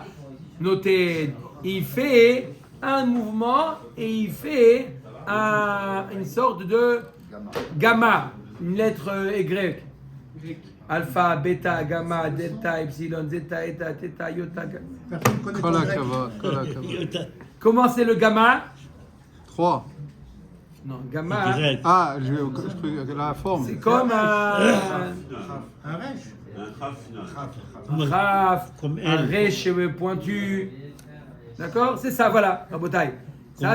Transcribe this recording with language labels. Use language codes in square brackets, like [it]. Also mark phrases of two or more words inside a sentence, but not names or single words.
[fr] Notez, il fait un mouvement et il fait une sorte de gamma, une lettre grecque. Alpha, bêta, gamma, delta, epsilon, zeta, eta, theta, iota. Personne ne connaît Kol pas le grec. [he] הכבוד, כל הכבוד. [fr] Comment c'est le gamma? 3. Non, gamma, Ah, je crois que la forme. c'est comme un Un rêche. Un khaf final. raf, Comme un elle. ré pointu. D'accord? C'est ça, voilà, Rabotai. Ça,